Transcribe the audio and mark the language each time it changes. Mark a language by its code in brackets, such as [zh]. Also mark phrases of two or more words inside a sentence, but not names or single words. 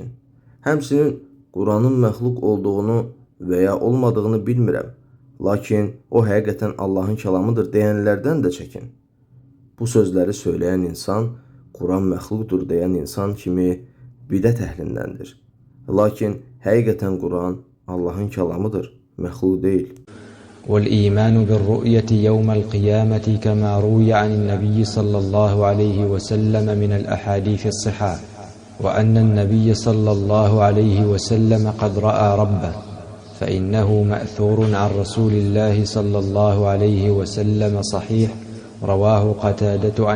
[az] Həmçinin Quranın məxluq olduğunu və ya olmadığını bilmirəm, lakin o həqiqətən Allahın kəlamıdır deyənlərdən də çəkin. Bu sözləri söyləyən insan, Quran məxluqdur deyən insan kimi bidət əhlindəndir. Lakin həqiqətən Quran Allahın kəlamıdır, məxluq deyil. [ar] والإيمان بالرؤية يوم القيامة كما روي عن النبي صلى الله عليه وسلم من الأحاديث الصحاح وأن النبي صلى الله عليه وسلم قد رأى ربه فإنه مأثور عن رسول الله صلى الله عليه وسلم صحيح رواه قتادة عن